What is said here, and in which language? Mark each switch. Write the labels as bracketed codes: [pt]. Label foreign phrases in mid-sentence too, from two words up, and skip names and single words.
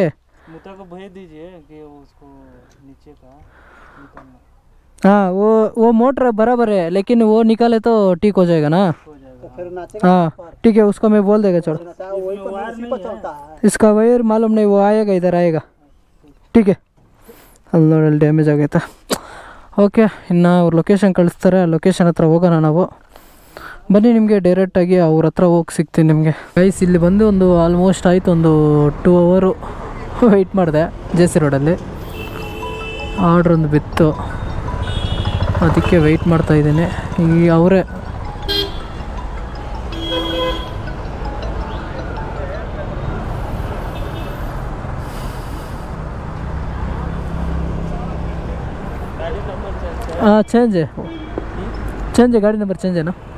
[hi] मुता को भेज दीजिए कि उसको नीचे का निकालना हाँ, वो मोटर बराबर है, लेकिन वो निकाले तो ठीक हो जाएगा ना. हो जाएगा. हाँ ठीक है, उसको मैं बोल देगा. छोड़, इसका वायर मालूम नहीं, वो आएगा इधर आएगा. ठीक है. [kn] ಅಲ್ಲಿ ನೋಡಲ್ಲಿ ಡ್ಯಾಮೇಜ್ ಆಗೈತೆ. ಓಕೆ, ಇನ್ನು ಅವ್ರ ಲೊಕೇಶನ್ ಕಳಿಸ್ತಾರೆ, ಲೊಕೇಶನ್ ಹತ್ರ ಹೋಗೋಣ ನಾವು. ಬನ್ನಿ, ನಿಮಗೆ ಡೈರೆಕ್ಟಾಗಿ ಅವ್ರ ಹತ್ರ ಹೋಗಿ ಸಿಗ್ತೀನಿ ನಿಮಗೆ. ಗೈಸ್, ಇಲ್ಲಿ ಬಂದು ಒಂದು ಆಲ್ಮೋಸ್ಟ್ ಆಯಿತು, ಒಂದು 2 ಅವರು ವೆಯ್ಟ್ ಮಾಡಿದೆ JC ರೋಡಲ್ಲಿ. ಆರ್ಡ್ರ್ ಒಂದು ಬಿತ್ತು, ಅದಕ್ಕೆ ವೆಯ್ಟ್ ಮಾಡ್ತಾಯಿದ್ದೀನಿ. ಈ ಅವರೇ [hi] हाँ चेंज है, गाड़ी [en] number change [hi] है ना.